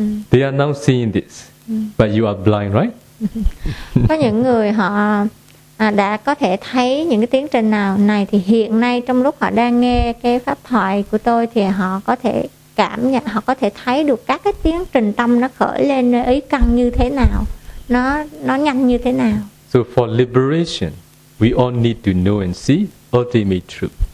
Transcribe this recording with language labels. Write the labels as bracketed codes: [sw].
[en] They are now seeing this, but you are blind, right? [vi] Có những người họ đã có thể thấy những cái tiến trình nào này thì hiện nay trong lúc họ đang nghe cái pháp thoại của tôi thì họ có thể cảm nhận, họ có thể thấy được các cái tiến trình tâm nó khởi lên ý căn như thế nào, nó nhanh như thế nào. [en] So for liberation, we all need to know and see ultimate truth.